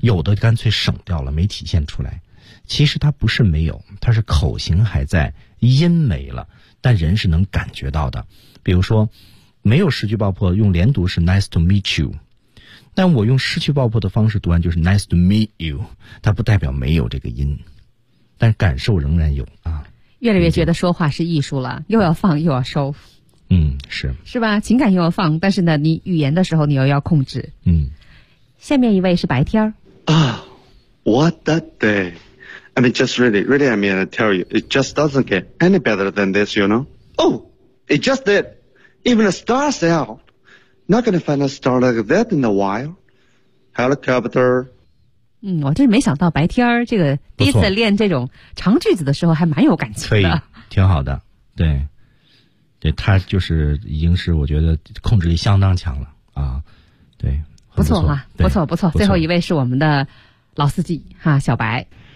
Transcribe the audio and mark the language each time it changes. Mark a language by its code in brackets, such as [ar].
[zh] 有的干脆省掉了没体现出来，其实它不是没有，它是口型还在，音没了，但人是能感觉到的，比如说没有失去爆破用连读是 [en] nice to meet you， [zh] 但我用失去爆破的方式读完就是 nice to meet you， 它不代表没有这个音，但感受仍然有啊。越来越觉得说话是艺术了，又要放又要收，嗯，是吧，情感又要放，但是呢你语言的时候你又要控制。嗯，下面一位是白天。 [en] What the day, I mean just really, really, I mean I tell you, it just doesn't get any better than this, you know. Oh, it just did. Even a star's out. Not gonna find a star like that in a while. Helicopter. [zh] 嗯，我真是没想到白天这个第一次练这种长句子的时候还蛮有感情的。可以，挺好的，对。对，他就是已经是我觉得控制力相当强了啊，对，不错哈，不错不错。最后一位是我们的老司机哈，小白。